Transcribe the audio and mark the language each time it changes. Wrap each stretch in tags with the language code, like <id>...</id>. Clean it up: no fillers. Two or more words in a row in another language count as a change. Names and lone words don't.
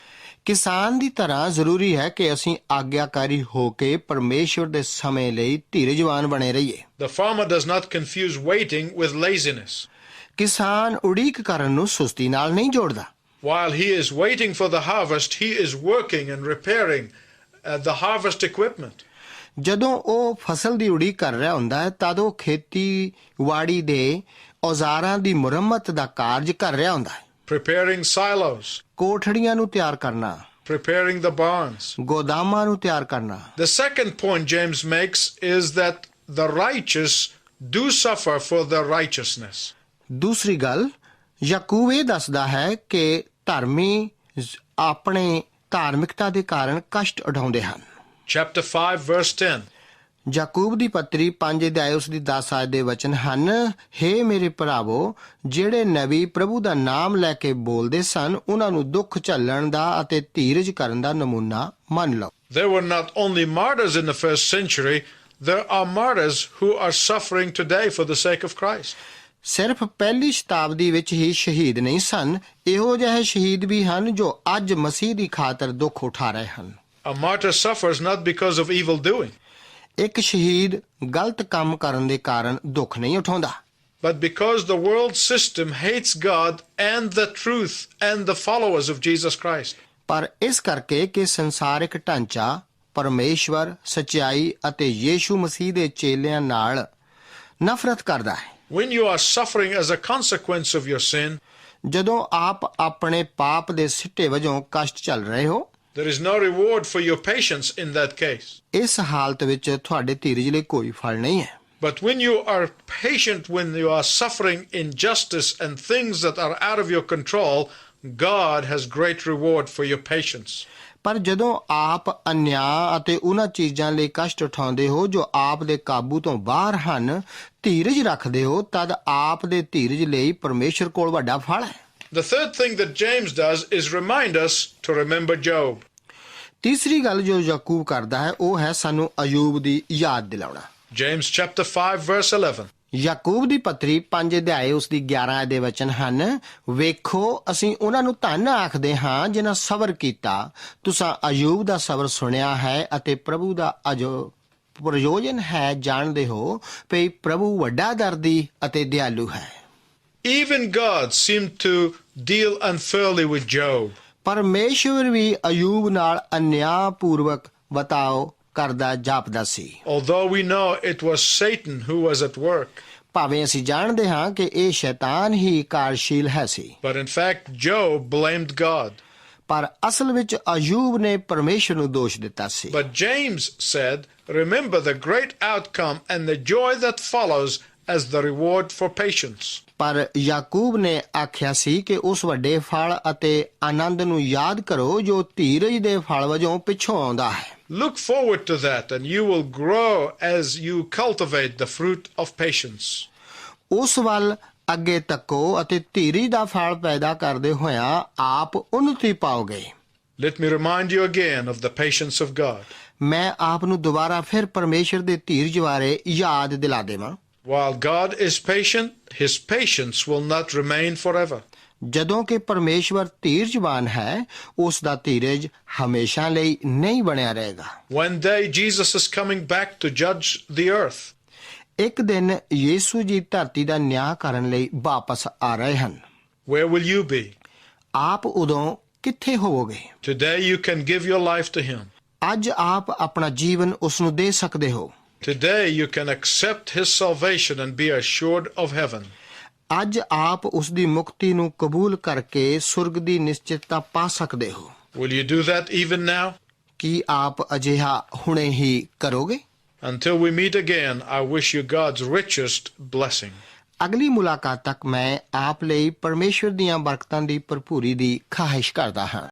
<pa>ਕਿਸਾਨ ਦੀ ਤਰ੍ਹਾਂ ਜ਼ਰੂਰੀ ਹੈ ਕਿ ਅਸੀਂ ਆਗਿਆਕਾਰੀ ਹੋ ਕੇ ਪਰਮੇਸ਼ਵਰ ਦੇ ਸਮੇਂ ਲਈ ਧੀਰਜਵਾਨ ਬਣੇ ਰਹੀਏ।</pa> <en>The farmer does not confuse waiting with laziness.</en> <pa>ਕਿਸਾਨ ਉਡੀਕ ਕਰਨ ਨੂੰ ਸੁਸਤੀ ਨਾਲ ਨਹੀਂ ਜੋੜਦਾ।</pa> <en>While he is waiting for the harvest, he is working and repairing the harvest equipment.</en> <pa>ਜਦੋਂ ਉਹ ਫਸਲ ਦੀ ਉਡੀਕ ਕਰ ਰਿਹਾ ਹੁੰਦਾ ਹੈ ਤਦ ਉਹ ਖੇਤੀਬਾੜੀ ਦੇ ਔਜ਼ਾਰਾਂ ਦੀ ਮੁਰੰਮਤ ਦਾ ਕਾਰਜ ਕਰ ਰਿਹਾ ਹੁੰਦਾ ਹੈ।</pa> <en>Preparing silos.</en> <pa>ਕੋਠੜੀਆਂ ਨੂੰ ਤਿਆਰ ਕਰਨਾ,</pa> <en>Preparing the barns.</en> <pa>ਗੋਦਾਮਾਂ ਨੂੰ ਤਿਆਰ ਕਰਨਾ।</pa> <en>The second point James makes is that the righteous do suffer for their righteousness.</en> <pa>ਦੂਸਰੀ ਗੱਲ ਯਾਕੂਬ ਇਹ ਦੱਸਦਾ ਹੈ ਕਿ ਧਰਮੀ ਆਪਣੇ ਧਾਰਮਿਕਤਾ ਦੇ ਕਾਰਨ ਕਸ਼ਟ ਉਠਾਉਂਦੇ ਹਨ।</pa> <en>Chapter 5 verse 10.</en> <pa>ਯਾਕੂਬ ਦੀ ਪੱਤਰੀ 5 ਅਧਿਆਏ ਉਸ ਦੀ 10 ਆਇਤ ਦੇ ਵਚਨ ਹਨ, ਹੇ ਮੇਰੇ ਭਰਾਵੋ ਜਿਹੜੇ ਨਬੀ ਪ੍ਰਭੂ ਦਾ ਨਾਮ ਲੈ ਕੇ ਬੋਲਦੇ ਸਨ ਉਹਨਾਂ ਨੂੰ ਦੁੱਖ ਝੱਲਣ ਦਾ ਅਤੇ ਧੀਰਜ ਕਰਨ ਦਾ ਨਮੂਨਾ ਮੰਨ ਲਓ।</pa> <en>There were not only martyrs in the first century, there are martyrs who are suffering today for the sake of Christ.</en> <pa>ਸਿਰਫ ਪਹਿਲੀ ਸ਼ਤਾਬਦੀ ਵਿੱਚ ਹੀ ਸ਼ਹੀਦ ਨਹੀਂ ਸਨ, ਇਹੋ ਜਿਹੇ ਸ਼ਹੀਦ ਵੀ ਹਨ ਜੋ ਅੱਜ ਮਸੀਹ ਦੀ ਖਾਤਰ ਦੁੱਖ ਉਠਾ ਰਹੇ ਹਨ।</pa> <en>A martyr suffers not because of evil doing,</en> <pa>ਇੱਕ ਸ਼ਹੀਦ ਗਲਤ ਕੰਮ ਕਰਨ ਦੇ ਕਾਰਨ ਦੁੱਖ ਨਹੀਂ ਉਠਾਉਂਦਾ,</pa> <en>but because the world system hates God and the truth and the followers of Jesus Christ.</en> <pa>ਪਰ ਇਸ ਕਰਕੇ ਕਿ ਸੰਸਾਰਿਕ ਢਾਂਚਾ ਪਰਮੇਸ਼ਵਰ, ਸੱਚਾਈ ਅਤੇ ਯੀਸ਼ੂ ਮਸੀਹ ਦੇ ਚੇਲਿਆਂ ਨਾਲ ਨਫ਼ਰਤ ਕਰਦਾ ਹੈ।</pa> <en>When you are suffering as a consequence of your sin,</en> <pa>ਜਦੋਂ ਆਪ ਆਪਣੇ ਪਾਪ ਦੇ ਸਿੱਟੇ ਵਜੋਂ ਕਸ਼ਟ ਝੱਲ ਰਹੇ ਹੋ,</pa> <en>there is no reward for your patience in that case.</en> <pa>ਇਸ ਹਾਲਤ ਵਿੱਚ ਤੁਹਾਡੇ ਧੀਰਜ ਲਈ ਕੋਈ ਫਲ ਨਹੀਂ ਹੈ।</pa> <en>But when you are patient, when you are suffering injustice and things that are out of your control, God has great reward for your patience.</en> <pa>ਪਰ ਜਦੋਂ ਆਪ ਅਨਿਆਂ ਅਤੇ ਉਹਨਾਂ ਚੀਜ਼ਾਂ ਲਈ ਕਸ਼ਟ ਉਠਾਉਂਦੇ ਹੋ ਜੋ ਆਪ ਦੇ ਕਾਬੂ ਤੋਂ ਬਾਹਰ ਹਨ, ਧੀਰਜ ਰੱਖਦੇ ਹੋ ਤਦ ਆਪ ਦੇ ਧੀਰਜ ਲਈ ਪਰਮੇਸ਼ਰ ਕੋਲ ਵੱਡਾ ਫਲ ਹੈ।</pa> <en>The third thing that James does is remind us to remember Job.</en> <pa>ਤੀਸਰੀ ਗੱਲ ਜੋ ਯਾਕੂਬ ਕਰਦਾ ਹੈ ਉਹ ਹੈ ਸਾਨੂੰ ਅਯੂਬ ਦੀ ਯਾਦ ਦਿਲਾਉਣਾ।</pa> <en>James chapter 5 verse 11.</en> <pa>ਯਾਕੂਬ ਦੀ ਪੱਤਰੀ 5 ਅਧਿਆਏ ਉਸ ਦੀ 11 ਦੇ ਵਚਨ ਹਨ, ਵੇਖੋ ਅਸੀਂ ਉਹਨਾਂ ਨੂੰ ਧੰਨ ਆਖਦੇ ਹਾਂ ਜਿਨ੍ਹਾਂ ਸਬਰ ਕੀਤਾ। ਤੁਸਾਂ ਅਯੂਬ ਦਾ ਸਬਰ ਸੁਣਿਆ ਹੈ ਅਤੇ ਪ੍ਰਭੂ ਦਾ ਪ੍ਰਯੋਜਨ ਹੈ ਜਾਣਦੇ ਹੋ ਭਈ ਪ੍ਰਭੂ ਵੱਡਾ ਦਰਦੀ ਅਤੇ ਦਿਆਲੂ ਹੈ।</pa> <en>Even God seemed to deal unfairly with Job.</en> <pa>ਪਰਮੇਸ਼ਵਰ ਵੀ ਅਯੂਬ ਨਾਲ ਅਨਿਆਂਪੂਰਵਕ ਵਰਤਾਓ ਕਰਦਾ ਜਾਪਦਾ ਸੀ।</pa> <en>Although we know it was Satan who was at work.</en> <pa>ਭਾਵੇਂ ਅਸੀਂ ਜਾਣਦੇ ਹਾਂ ਕਿ ਇਹ ਸ਼ੈਤਾਨ ਹੀ ਕਾਰਜਸ਼ੀਲ ਹੈ ਸੀ,</pa> <en>But in fact, Job blamed God.</en> <pa>ਪਰ ਅਸਲ ਵਿੱਚ ਅਯੂਬ ਨੇ ਪਰਮੇਸ਼ਰ ਨੂੰ ਦੋਸ਼ ਦਿੱਤਾ ਸੀ।</pa> <en>But James said, remember the great outcome and the joy that follows as the reward for patience.</en> <pa>ਪਰ ਯਾਕੂਬ ਨੇ ਆਖਿਆ ਸੀ ਕਿ ਉਸ ਵੱਡੇ ਫਲ ਅਤੇ ਆਨੰਦ ਨੂੰ ਯਾਦ ਕਰੋ ਜੋ ਧੀਰਜ ਦੇ ਫਲ ਵਜੋਂ ਪਿੱਛੋਂ ਆਉਂਦਾ ਹੈ।</pa> <en>Look forward to that and you will grow as you cultivate the fruit of patience.</en> <pa>ਉਸ ਵੱਲ ਅੱਗੇ ਤੱਕੋ ਅਤੇ ਧੀਰਜ ਦਾ ਫਲ ਪੈਦਾ ਕਰਦੇ ਹੋਇਆਂ ਆਪ ਉન્નਤੀ ਪਾਓਗੇ।</pa> <en>Let me remind you again of the patience of God.</en> <pa>ਮੈਂ ਆਪ ਨੂੰ ਦੁਬਾਰਾ ਫਿਰ ਪਰਮੇਸ਼ਰ ਦੇ ਧੀਰਜ ਬਾਰੇ ਯਾਦ ਦਿਲਾ ਦੇਵਾਂ।</pa> <en>While God is patient, his patience will not remain forever.</en> <pa>ਜਦੋਂ ਕਿ ਪਰਮੇਸ਼ਵਰ ਧੀਰਜਵਾਨ ਹੈ ਉਸ ਦਾ ਧੀਰਜ ਹਮੇਸ਼ਾ ਲਈ ਨਹੀਂ ਬਣਿਆ ਰਹੇਗਾ।</pa> <en>One day Jesus is coming back to judge the earth.</en> <pa>ਇੱਕ ਦਿਨ ਯੀਸ਼ੂ ਜੀ ਧਰਤੀ ਦਾ ਨਿਆਂ ਕਰਨ ਲਈ ਵਾਪਸ ਆ ਰਹੇ ਹਨ।</pa> <en>Where will you be?</en> <pa>ਆਪ ਉਦੋਂ ਕਿੱਥੇ ਹੋਵੋਗੇ?</pa> <en>Today you can give your life to him.</en> <pa>ਅੱਜ ਆਪ ਆਪਣਾ ਜੀਵਨ ਉਸ ਨੂੰ ਦੇ ਸਕਦੇ ਹੋ।</pa> <en>Today you can accept his salvation and be assured of heaven.</en> <pa>ਅੱਜ ਆਪ ਉਸ ਦੀ ਮੁਕਤੀ ਨੂੰ ਕਬੂਲ ਕਰਕੇ ਸੁਰਗ ਦੀ ਨਿਸ਼ਚਿਤਤਾ ਪਾ ਸਕਦੇ ਹੋ।</pa> <en>Will you do that even now?</en> <pa>ਕੀ ਆਪ ਅਜਿਹਾ ਹੁਣੇ ਹੀ ਕਰੋਗੇ?</pa> <en>Until we meet again, I wish you God's richest blessing.</en> <pa>ਅਗਲੀ ਮੁਲਾਕਾਤ ਤੱਕ ਮੈਂ ਆਪ ਲਈ ਪਰਮੇਸ਼ਵਰ ਦੀਆਂ ਬਰਕਤਾਂ ਦੀ ਭਰਪੂਰੀ ਦੀ ਖਾਹਿਸ਼ ਕਰਦਾ ਹਾਂ।</pa>